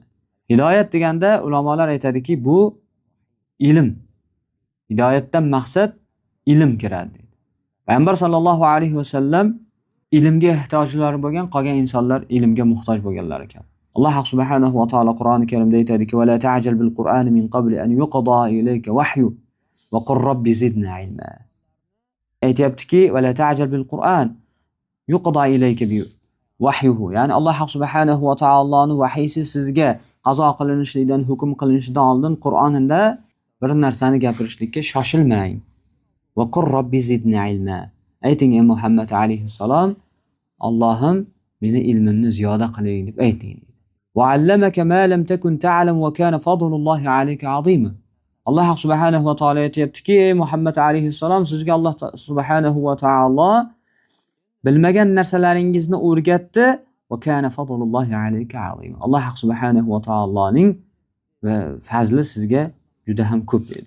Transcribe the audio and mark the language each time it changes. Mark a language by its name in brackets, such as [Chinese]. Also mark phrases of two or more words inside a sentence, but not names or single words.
[Uzbek] Hidoyat deganda ulamolar aytadiki, bu ilm. Hidoyatdan maqsad ilm kiradi. Payg'ambar sallallohu alayhi vasallam ilmga ehtiyojlari bo'lgan, qolgan insonlar ilmga muhtoj bo'lganlar ekan. Alloh subhanahu va taolo Qur'oni Karimda aytadiki: [Arabic] "ولا تعجل بالقرآن من قبل أن يقضى إليك وحيه وقل رب زدني علما." Aytayaptiki, "ولا تعجل بالقرآن يقضى إليك بوحيه." [Uzbek] Ya'ni Alloh subhanahu va taoloning vahiysi sizga qazo qilinishligidan, hukm qilinishidan oldin Qur'onda bir narsani gapirishlikka shoshilmang. [Arabic] وقل رب زدني علما. [Uzbek] Ayting ey Muhammad alayhissalom, Allohim meni ilmimni ziyoda qiling deb ayting. [Arabic] وعلمك ما لم تكن تعلم وكان فضل الله عليك عظيما. [Uzbek] Alloh subhanahu va taolo aytayaptiki, ey Muhammad alayhissalom, sizga Alloh subhanahu va taolo bilmagan narsalaringizni o'rgatdi [Arabic] وكان فضل الله عليك عظيما. [Uzbek] Alloh subhanahu va taoloning fazli sizga juda ham ko'p edi.